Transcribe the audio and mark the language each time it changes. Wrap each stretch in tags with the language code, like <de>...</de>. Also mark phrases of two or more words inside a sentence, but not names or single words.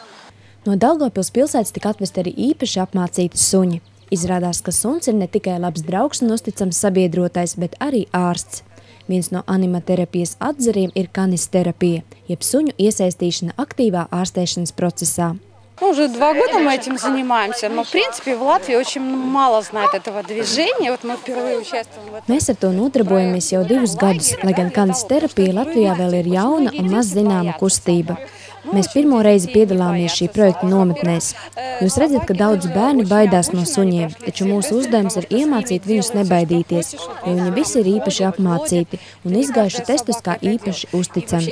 <lv>No Daugavpils pilsētas tika atvesti arī īpaši apmācīti suņi. Izrādās, ka suns ir ne tikai labs draugs un uzticams sabiedrotais, bet arī ārsts. Viens no animaterapijas atzariem ir канистерапия, jeb suņu iesaistīšana aktīvā ārstēšanas procesā.</lv> <ru>Уже 2 года мы этим занимаемся, но в принципе в Латвии очень мало знает этого движения. Вот мы впервые участвуем в этом.</ru> <lv>Mēs ar to nodarbojamies jau 2 gadus, lai gan канистерапija Latvijā vēl ir jauna un maz zināma kustība. Mēs pirmo reizi piedalāmies šī projekta nometnēs. Jūs redzat, ka daudz bērni baidās no suņiem, taču mūsu uzdevums ir iemācīt viņus nebaidīties, jo viņi visi ir īpaši apmācīti un izgājuši testus kā īpaši uzticami.</lv>